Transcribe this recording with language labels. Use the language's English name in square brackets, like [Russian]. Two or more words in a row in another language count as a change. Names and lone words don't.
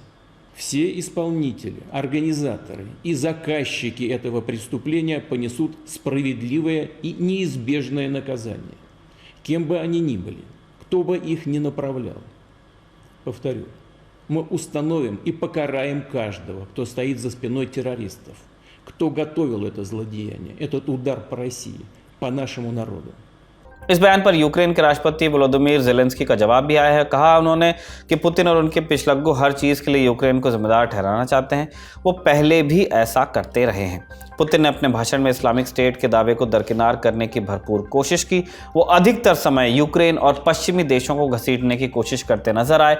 [Russian] Все исполнители, организаторы и заказчики этого преступления понесут справедливое и неизбежное наказание, кем бы они ни были, кто бы их ни направлял. Повторю, мы установим и покараем каждого, кто стоит за спиной террористов, кто готовил это злодеяние, этот удар по России, по нашему народу. [Hindi] इस बयान पर यूक्रेन के राष्ट्रपति वोलोदिमीर ज़ेलेंस्की का जवाब भी आया है। कहा उन्होंने कि पुतिन और उनके पिछलग्गू हर चीज़ के लिए यूक्रेन को जिम्मेदार ठहराना चाहते हैं। वो पहले भी ऐसा करते रहे हैं। पुतिन ने अपने भाषण में इस्लामिक स्टेट के दावे को दरकिनार करने की भरपूर कोशिश की। वो अधिकतर समय यूक्रेन और पश्चिमी देशों को घसीटने की कोशिश करते नजर आए।